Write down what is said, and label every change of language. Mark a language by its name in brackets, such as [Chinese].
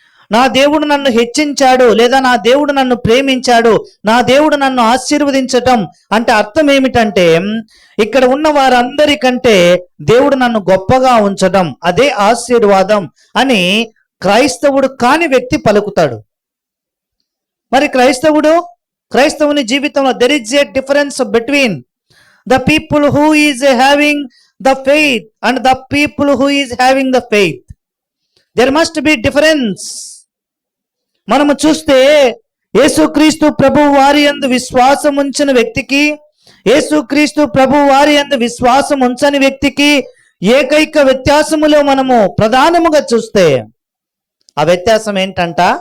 [Telugu] నా దేవుడు నన్ను హెచ్చించాడు, లేదా నా దేవుడు నన్ను ప్రేమించాడు, నా దేవుడు నన్ను ఆశీర్వదించటం అంటే అర్థం ఏమిటంటే, ఇక్కడ ఉన్న వారందరికంటే దేవుడు నన్ను గొప్పగా ఉంచటం, అదే ఆశీర్వాదం అని క్రైస్తవుడు కాని వ్యక్తి పలుకుతాడు. మరి క్రైస్తవుని జీవితంలో [English] There is a difference between the people who is having the faith and the people who is having the faith. There must be difference. [Telugu] మనము చూస్తే యేసుక్రీస్తు ప్రభు వారి యందు విశ్వాసం ఉంచిన వ్యక్తికి, యేసుక్రీస్తు ప్రభు వారి యందు విశ్వాసం ఉంచని వ్యక్తికి ఏకైక వ్యత్యాసములో మనము ప్రధానముగా చూస్తే ఆ వ్యత్యాసం ఏంటంట?